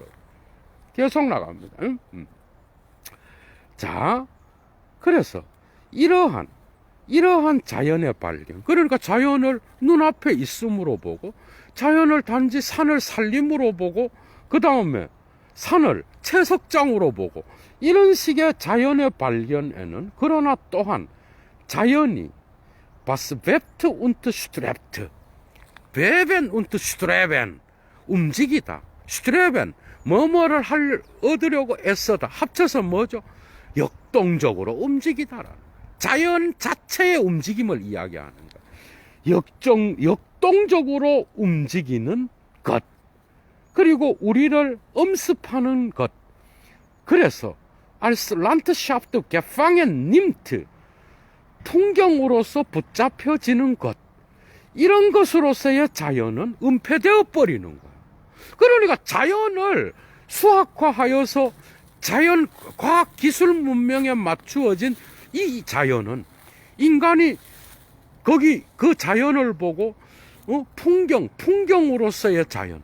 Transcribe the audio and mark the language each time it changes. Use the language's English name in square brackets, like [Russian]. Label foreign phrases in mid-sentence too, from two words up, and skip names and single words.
[Korean] 계속 나갑니다. 자, 그래서 이러한 자연의 발견, 그러니까 자연을 눈앞에 있음으로 보고, 자연을 단지 산을 살림으로 보고, 그 다음에 산을 채석장으로 보고, 이런 식의 자연의 발견에는 그러나 또한 자연이 [German] was webt und strebt, beben und streben, [Korean] 움직이다, streben, 뭐뭐를 얻으려고 애써다, 합쳐서 뭐죠? 역동적으로 움직이다라는, 자연 자체의 움직임을 이야기하는 것, 역동적으로 움직이는 것, 그리고 우리를 엄습하는 것. [German] 그래서 als Landschaft gefangen nimmt, [Korean] 풍경으로서 붙잡혀지는 것, 이런 것으로서의 자연은 은폐되어 버리는 거예요. 그러니까 자연을 수학화하여서 자연 과학 기술 문명에 맞추어진 이 자연은 인간이 거기 그 자연을 보고 풍경으로서의 자연.